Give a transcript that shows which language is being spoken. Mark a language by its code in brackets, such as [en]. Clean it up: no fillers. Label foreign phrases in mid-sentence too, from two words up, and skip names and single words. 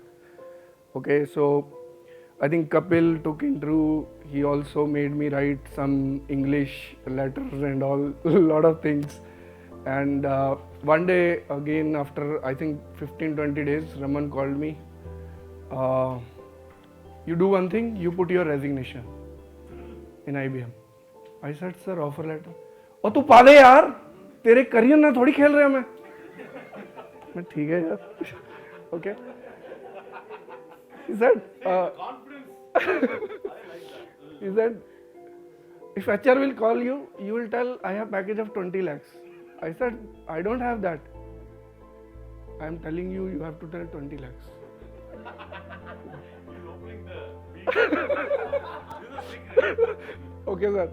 [en] Okay, so I think Kapil took into, he also made me write some English letters and all, a lot of things. And one day, again, after I think 15-20 days, Raman called me. You do one thing, you put your resignation in IBM. I said, sir, offer letter. [hi] ओह, तू पा दे यार, तेरे करियर ना थोड़ी खेल रहा मैं ठीक है यार, [en] okay. He said, he said, if HR will call you, you will tell I have package of 20 lakhs. I said, I don't have that. I am telling you, you have to tell 20 lakhs. Okay, sir.